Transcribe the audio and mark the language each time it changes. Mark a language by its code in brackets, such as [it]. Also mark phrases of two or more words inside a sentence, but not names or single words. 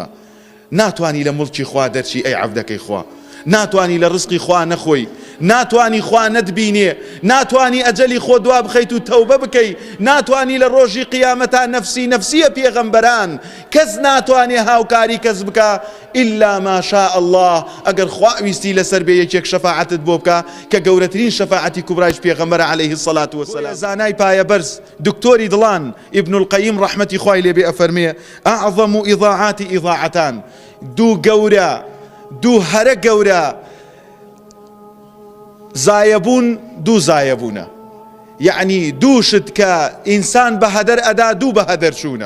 [ckb] ناتوانی لە موڵکی خوا دەرچی ئەی عەبدەکەی خوا، ناتوانی لە ڕزقی خوا نەخۆی، ناتوانی خوا نەتبینێ، ناتوانی ئەجەلی خۆ دوا بخەیت و تەوبە بکەی، ناتوانی لە ڕۆژی قیامەتا نەفسی نەفسیە پێغەمبەران، کەس ناتوانێ هاوکاری کەس بکە [ar] ئیلا ما شاء الله. [ckb] ئەگەر خوا ویستی لەسەر بێ یەکێک شەفاعەتت بۆ بکە کە گەورەترین شەفاعەتی کوبرایش پێغەمبەرە [ar] عەلەیهی السەڵات وەسەلام. [ckb] زانای پایە بەرز دکتۆری دڵان ئیبن القەیم ڕەحمەتی خوای لێبێ ئەفەرمێ [ar] ئەعظەم ئیضاعاتی [ckb] ئیضاعەتان، دوو گەورە، دوو هەرە گەورە زایەبوون، دوو زایەبوونە، یعنی دووشت کە ئینسان بە هەدەر ئەدا، دوو بە هەدەر چوونە.